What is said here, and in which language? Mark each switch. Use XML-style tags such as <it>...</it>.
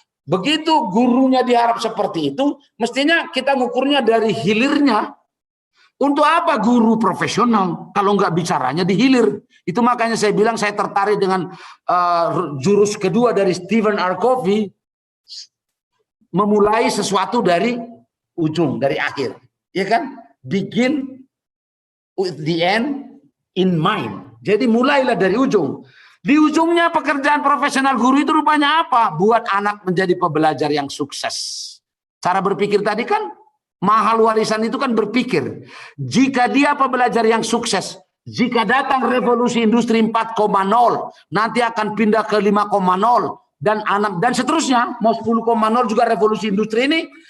<id>Begitu gurunya diharap seperti itu, mestinya kita ngukurnya dari hilirnya. Untuk apa guru profesional kalau nggak bicaranya di hilir? Itu makanya saya bilang saya tertarik dengan jurus kedua dari Stephen R. Covey, memulai sesuatu dari ujung, dari akhir. Ya kan?</id> <en>Begin with the end in mind.</en> <id>Jadi mulailah dari ujung. Di ujungnya pekerjaan profesional guru itu rupanya apa? Buat anak menjadi pembelajar yang sukses. Cara berpikir tadi kan mahal warisan itu kan berpikir. Jika dia pembelajar yang sukses, Jika datang revolusi industri 4.0, nanti akan pindah ke 5.0 dan seterusnya, mau 10.0 juga revolusi industri ini.</id>